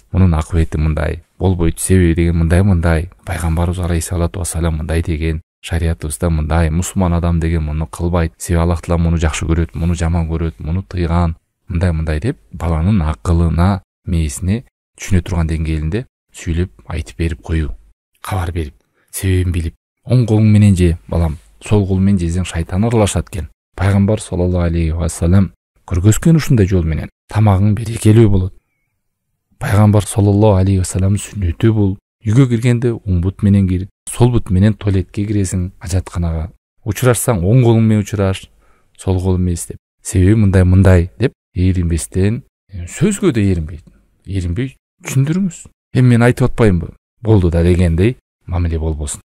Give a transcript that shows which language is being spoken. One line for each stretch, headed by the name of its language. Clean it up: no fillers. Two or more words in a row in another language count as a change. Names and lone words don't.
Kyrgyz: Мунун акыбети мындай, болбойт, себеби деген мындай. Пайгамбарыбыз
Arabic: عليه الصلاة والسلام
Kyrgyz: мындай деген, шариятыбызда мындай, мусулман адам деген муну кылбайт, себеби Аллах Таала муну жакшы көрөт, муну жаман көрөт, муну тыйган, мындай деп баланын акылына, мээсине түшүнө турган деңгээлинде сүйлөп айтып берип коюу, кабар берип, себебин билип, оң колуң менен же балам, сол колуң менен жесең шайтан аралашат экен. Пайгамбар
Arabic: صلى الله عليه وسلم
Kyrgyz: көргөзгөн ушундай жол менен тамагың берекелүү болот. Пайгамбар
Arabic: صلى الله عليه وسلم
Kyrgyz: сүннөтү бул. Үйгө киргенде оң бут менен кир, сол бут менен туалетке киресиң, ажатканага. Учурашсаң оң колуң менен учураш, сол колуң менен деп. Себеби мындай деп эринбестен, сөзгө да эринбей түшүндүрүңүз. Эми мен айтып атпаймынбы? Болду да дегендей мамиле болбосун.